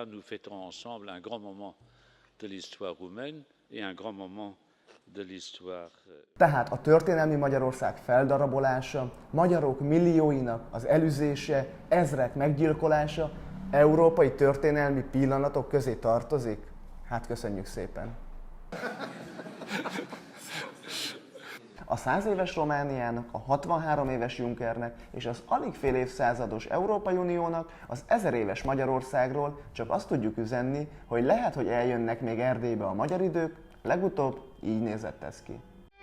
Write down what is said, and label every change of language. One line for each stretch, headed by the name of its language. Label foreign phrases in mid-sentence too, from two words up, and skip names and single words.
French: nous fêterons ensemble un grand moment de l'histoire roumaine et un grand moment de l'histoire.
Hungarian: Tehát a történelmi Magyarország feldarabolása, magyarok millióinak az elüzése, ezrek meggyilkolása európai történelmi pillanatok közé tartozik? Hát köszönjük szépen! A 100 éves Romániának, a 63 éves Junckernek és az alig fél évszázados Európai Uniónak az 1000 éves Magyarországról csak azt tudjuk üzenni, hogy lehet, hogy eljönnek még Erdélybe a magyar idők, legutóbb így nézett ez ki.